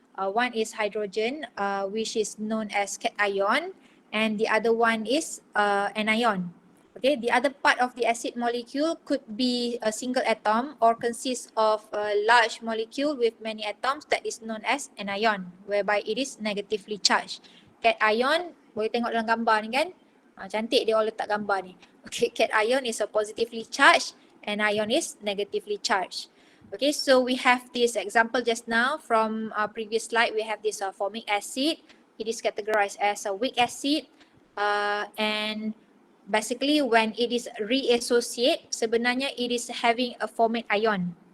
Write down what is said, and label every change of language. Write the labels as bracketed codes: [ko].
[en] One is hydrogen, which is known as cation, and the other one is anion. Okay, the other part of the acid molecule could be a single atom or consist of a large molecule with many atoms that is known as anion, whereby it is negatively charged. [ms] Cation, boleh tengok dalam gambar ni kan? Cantik dia orang letak gambar ni. [en] Okay, cation is a positively charged, and anion is negatively charged. Okay, so we have this example just now from our previous slide. We have this formic acid. It is categorized as a weak acid, and basically when it is reassociate, [ms] sebenarnya [en] it is having a formate ion.